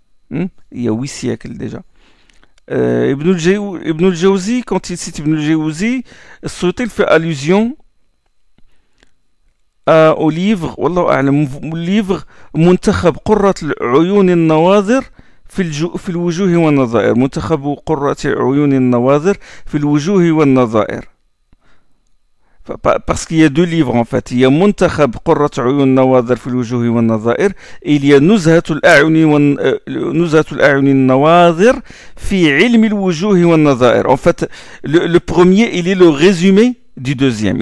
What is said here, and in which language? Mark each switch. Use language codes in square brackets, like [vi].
[fr] Il y a 8 siècles déjà. Ibn al-Jawzi, quand il cite Ibn al-Jawzi, Suyuti fait allusion au livre Muntakhab Qurrat al-Uyun al-Nawazir [ar] في الوجوه والنظائر. منتخب قرة عيون النواظر في الوجوه والنظائر. [fr] Parce qu'il y a deux livres en fait. Il y a Muntakhab Qurrat Uyun Nawadhir fi al-Wujuh wa an-Nadha'ir et il y a Nuzhatul A'yun Nawadhir fi Ilm al-Wujuh wa an-Nadha'ir. En fait, le premier, il est le résumé du deuxième.